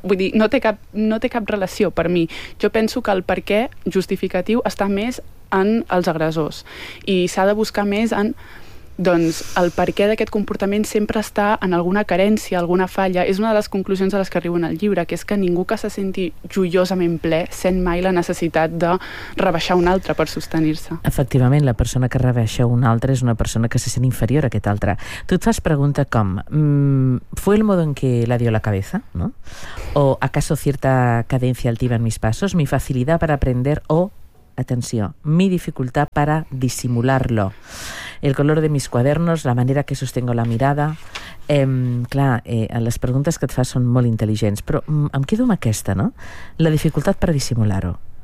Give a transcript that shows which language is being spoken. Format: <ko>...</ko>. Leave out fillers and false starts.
<ca>Vull dir, no té cap relació per mi. Jo penso que el per què justificatiu està més en els agressors i s'ha de buscar més en, doncs, el per què d'aquest comportament sempre està en alguna carència, alguna falla. És una de les conclusions a les que arribo en el llibre, que és que ningú que se senti joiosament ple sent mai la necessitat de rebaixar un altre per sostenir-se. Efectivament, la persona que rebaixa un altre és una persona que se sent inferior a aquest altre. Tu et fas pregunta com</ca> <es>¿fue el modo en que la dio la cabeza? ¿No? ¿O acaso cierta cadencia altiva en mis pasos? ¿Mi facilidad para aprender o, atenció, mi dificultad para disimularlo? El color de mis cuadernos, la manera que sostengo la mirada.</es> <ca>Clar, les preguntes que et fas són molt intel·ligents, però em quedo amb aquesta, no? La dificultat per dissimular-ho.</ca>